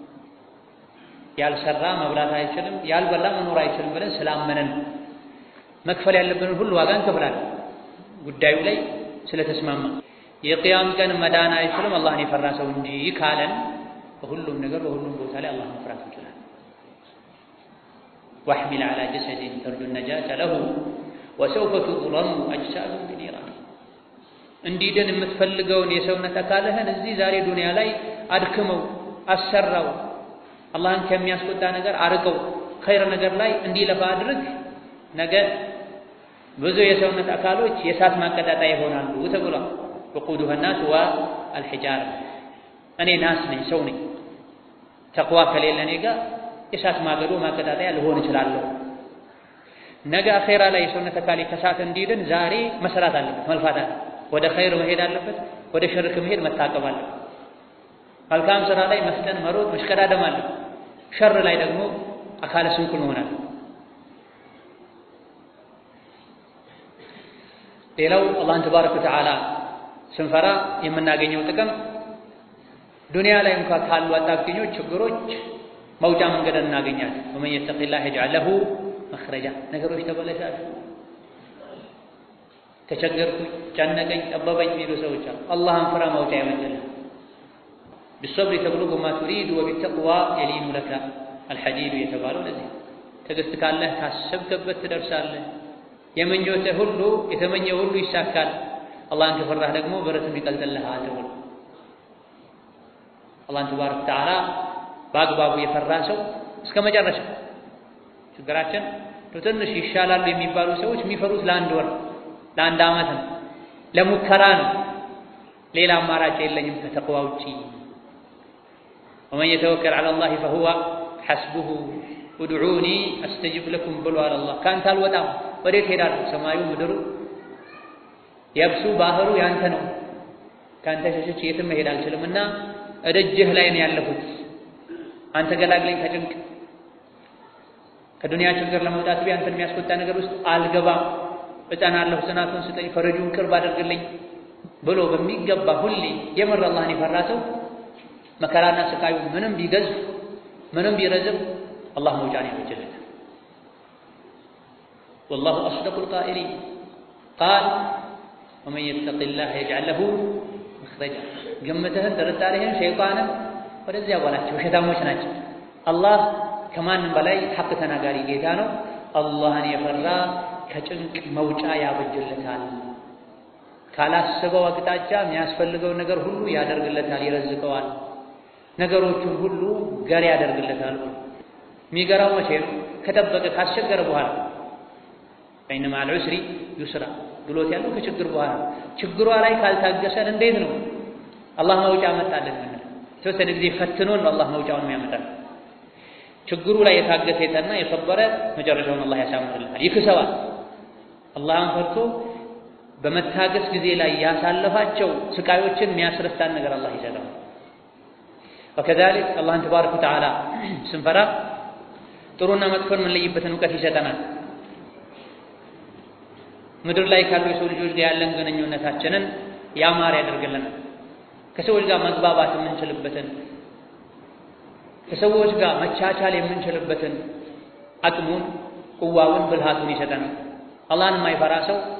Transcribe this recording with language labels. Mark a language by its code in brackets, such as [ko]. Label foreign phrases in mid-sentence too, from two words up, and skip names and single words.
[am] ያልሰራ መብላት አይችልም፣ ያልበላ መኖር አይችልም ብለን ስላመነን መክፈል ያለብንን ሁሉ ዋጋ እንከፍላለን። ጉዳዩ ላይ ስለተስማማ የቅያም ቀን መዳን አይችልም አላህን የፈራ ሰው እንጂ ካለን በሁሉም ነገር በሁሉም ቦታ ላይ አላህን መፍራት እንችላለን። [ar] واحمل على جسد ترجو النجاة له وسوف تضرم أجساد بنيران [am] እንዲድን የምትፈልገውን የሰውነት አካልህን እዚህ ዛሬ ዱንያ ላይ አድክመው አሰራው አላህን ከሚያስቆጣ ነገር አርቀው ኸይር ነገር ላይ እንዲለፋ አድርግ ነገ ብዙ የሰውነት አካሎች የእሳት ማቀጣጣያ ይሆናሉ ተብሏል [ar] وقودها الناس والحجارة [am] እኔ ናስ ነኝ ሰው ነኝ ተቅዋ ከሌለ እኔ ጋር የእሳት ማቀጣጣያ ልሆን እችላለሁ ነገ አኺራ ላይ የሰውነት አካሌ ከእሳት እንዲድን ዛሬ መስራት አለበት መልፋት አለበት ወደ ኸይር መሄድ አለበት ወደ ሸርክ መሄድ መታቀብ አለበት መልካም ስራ ላይ መፍጠን መሮጥ መሽቀዳደም አለበት ሸር ላይ ደግሞ አካለ ስንኩል መሆን አለበት ሌላው አላህን [ar] تبارك وتعالى [am] ስንፈራ የምናገኘው ጥቅም ዱንያ ላይ እንኳን ካሉ አጣብቂኞች ችግሮች መውጫ መንገድ እናገኛለን [ar] ومن يتق الله يجعل له مخرجا [am] ነገሮች ተበላሻሉ ተቸገርኩ ጨነቀኝ ጠበበኝ የሚሉ ሰዎች አሉ አላህን ፍራ መውጫ ያመጣል [ar] بالصبر تبلغ ما تريد وبالتقوى يلين لك الحديد [am] የተባለው ለዚህ ትዕግስት ካለህ ካሰብከበት ትደርሳለህ የመኘሁት ሁሉ የተመኘው ሁሉ ይሳካል አላህን ከፈራህ ደግሞ ብረትም ይቀልጥልሃል ተብሎ አላህን [ar] تبارك وتعالى [am] በአግባቡ የፈራ ሰው እስከ መጨረሻ ችግራችን ትንሽ ይሻላል የሚባሉ ሰዎች የሚፈሩት ለአንድ ወር ለአንድ ዓመት ነው ለሙከራ ነው ሌላ አማራጭ የለኝም ከተቅዋ ውጪ [ar] ومن يتوكل على الله فهو حسبه ادعوني استجب لكم [am] ብሏል አላህ ካንተ አልወጣም ወዴት ሄዳለሁ ሰማዩ ምድሩ የብሱ ባህሩ ያንተ ነው ካንተ ሸሽቼ የትም መሄድ አልችልምና እደጅህ ላይ ነው ያለሁት አንተ ገላግለኝ ከጭንቅ ከዱንያ ችግር ለመውጣት ቢያንተን የሚያስቆጣ ነገር ውስጥ አልገባም እጠናለሁ ጽናቱን ስጠኝ ፈረጁን ቅርብ አድርግልኝ ብሎ በሚገባ ሁሌ የምር አላህን የፈራ ሰው መከራና ስቃዩ ምንም ቢገዝፍ ምንም ቢረዝም አላህ መውጫን ያበጅለታል [ar] والله أصدق القائلين قال ومن يتق الله يجعل له مخرجا [am] ገመተህን ተረዳለህን ሸይጣንን ወደዚያ ባላቸው ሸታሞች ናቸው አላህ ከማንም በላይ ሐቅ ተናጋሪ ጌታ ነው አላህን የፈራ ከጭንቅ መውጫ ያበጅለታል ካላሰበው አቅጣጫ የሚያስፈልገው ነገር ሁሉ ያደርግለታል ይረዝቀዋል ነገሮቹን ሁሉ ገር ያደርግለታል የሚገራው መቼ ነው ከጠበቀ ካስቸገረ በኋላ በእነማ [ar] العسر يسرا [am] ብሎት ያለው ከችግር በኋላ ችግሯ ላይ ካልታገሰን እንዴት ነው አላህ መውጫ መጣልን ምን ተወሰነ ጊዜ ፈትኖን አላህ መውጫውን የሚያመጣል ችግሩ ላይ የታገሰ የጠና የሰበረ መጨረሻውን አላህ ያሳምርልናል ይክሰዋል አላህን ፈርቶ በመታገስ ጊዜ ላይ ያሳለፋቸው ስቃዮችን የሚያስረሳን ነገር አላህ ይሰጣል [ar] وكذلك الله تبارك وتعالى [am] ስንፈራ ጥሩና መጥፎን የምንለይበትን ዕውቀት ይሰጠናል ምድር ላይ ካሉ የሰው ልጆች ጋር ያለን ግንኙነታችንን ያማረ ያደርግልናል ከሰዎች ጋር መግባባት የምንችልበትን ከሰዎች ጋር መቻቻል የምንችልበትን አቅሙን ቁዋውን ብልሃቱን ይሰጠናል አላህን የማይፈራ ሰው